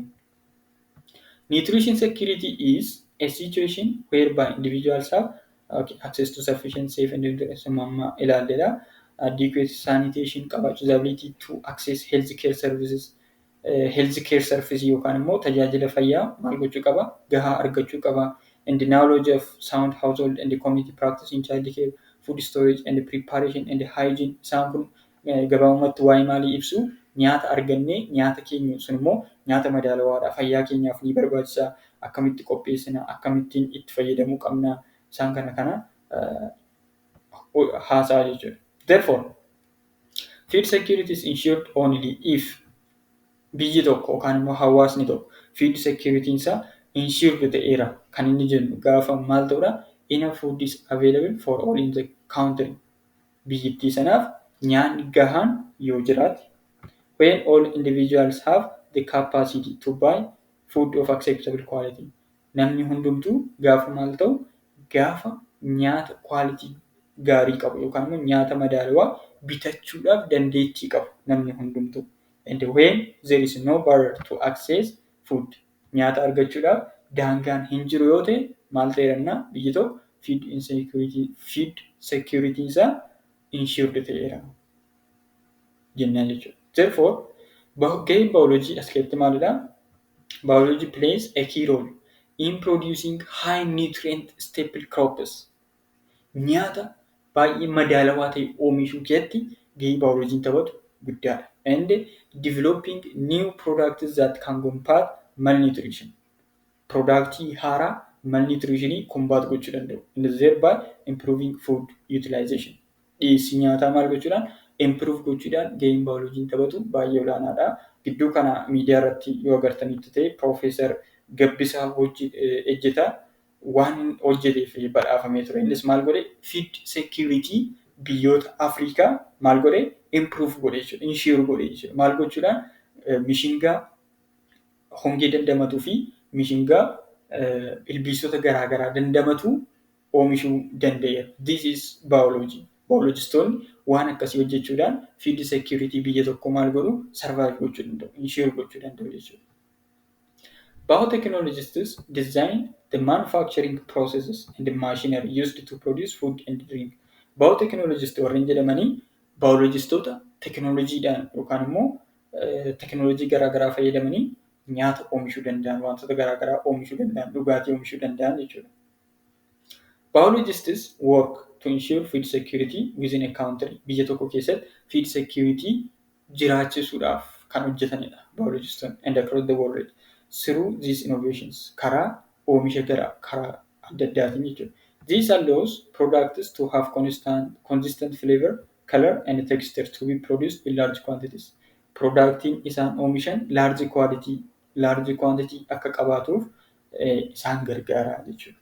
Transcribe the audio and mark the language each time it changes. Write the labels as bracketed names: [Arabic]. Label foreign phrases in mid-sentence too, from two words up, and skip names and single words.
[English] Nutrition security is a situation whereby individuals have access to sufficient, safe, and adequate sanitation, the ability to access healthcare services, healthcare services [Oromo] yookaan immoo tajaajila fayyaa maal gochuu qaba? Gahaa argachuu qaba. [English] And the knowledge of sound household and the community practice in child care, food storage and preparation and hygiene. [Oromo] Isaan kun gabaabumatti waa'ee maalii ibsu? Nyaata argannee nyaata keenya sun immoo nyaata madaalawaadha. Fayyaa keenyaaf ni barbaachisa. Akkamitti qopheessina? Akkamittiin itti fayyadamuu qabna? Isaan kana haasaa jechuudha. [English] Therefore, food security is ensured only if [Oromo] biyyi tokko yookaan immoo hawaasni tokko [English] food security [Oromo] isaa ensured ta'eera kan inni jennu gaafa maal ta'udha? [English] Enough food is available for all in the country. [Oromo] Biyyittii sanaaf nyaanni gahaan yoo jiraate, [English] when all individuals have the capacity to buy food of acceptable quality. [Oromo] Namni hundumtuu gaafa maal ta'u? Gaafa nyaata quality gaarii qabu yookaan immoo nyaata madaalawaa bitachuudhaaf dandeettii qabu namni hundumtuu. [English] And when there is no barrier to access food, [Oromo] nyaata argachuudhaaf daangaan hin jiru yoo ta'e maal ta'eera? Biyyi tokko [English] food security [Oromo] isaa ensured ta'eera jennaan jechuudha. Therefore, gaheen biology as keessatti maalidha? [English] Biology plays a key role in producing high nutrient staple crops. [Oromo] Nyaata baay'ee madaalawaa ta'e oomishuu keessatti gahee biology'n taphatu guddaadha. [English] And developing new products that can combat malnutrition. [Oromo] Productii haaraa [English] malnutritionii combat [Oromo] gochuu danda'u. [English] And thereby improving food utilization. [Oromo] Dhiyeessii nyaataa maal gochuudhaan? Improve gochuudhaan gaheen biology'n taphatu baay'ee olaanaadha. Gidduu kana miidiyaa irratti yoo agartanitti ta'e Profeesar Gabbisaa Ejjetaa waan hojjeteef badhaafamee ture. Innis maal godhe? [English] Food security [Oromo] biyyoota Afrikaa maal godhe? Improve godhe jechuudha. Ensure godhe jechuudha. Maal gochuudhaan? Mishingaa hongee dandamatuu fi mishingaa ilbiisota garaagaraa dandamatu oomishuu danda'eera. [English] This is biology. [Oromo] Biologistoonni waan akkasii hojjechuudhaan [English] food security [Oromo] biyya tokko maal godhu? Survive gochuu danda'u. Ensure gochuu danda'u jechuudha. [English] Biotechnologists design the manufacturing processes and the machinery used to produce food and drink. [Oromo] Biotechnologists warreen jedhamanii biologistoota teknooloojiidhaan yookaan immoo teknooloojii garaagaraa fayyadamanii nyaata oomishuu danda'an, wantoota garaagaraa oomishuu danda'an, dhugaatii oomishuu danda'an jechuudha. [English] Biologists work to ensure food security within a country. [Oromo] Biyya tokko keessatti [English] food security [Oromo] jiraachisuudhaaf kan hojjetanidha biologistoonni [English] and across the world through these innovations [Oromo] karaa oomisha karaa adda addaatiin jechuudha. [English] This allows products to have consistent flavor, color and texture to be produced in large quantities. [Oromo] Productiin isaan oomishan [English] large quantity [Oromo] akka qabaatuuf isaan gargaara jechuudha.